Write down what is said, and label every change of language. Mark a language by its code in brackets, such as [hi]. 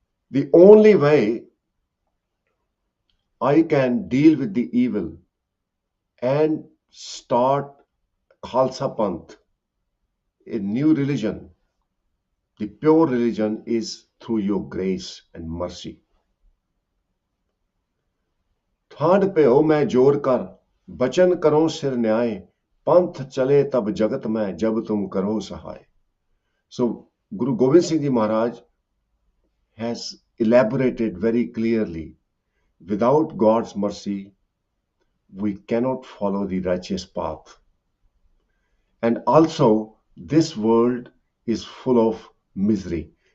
[en] The only way I can deal with the evil and start Khalsa Panth, a new religion, the pure religion, is through your grace and mercy. [pa] ਠਾਂਡ ਭਿਓ ਮੈਂ ਜੋਰ ਕਰ ਬਚਨ ਕਰੋ ਸਿਰ ਨਿਆਏ ਪੰਥ ਚਲੇ ਤਬ ਜਗਤ ਮੈਂ ਜਬ ਤੁਮ ਕਰੋ ਸਹਾय. [en] So Guru Gobind Singh Ji Maharaj has elaborated very clearly, without God's mercy we cannot follow the righteous path. And also, this world is full of misery.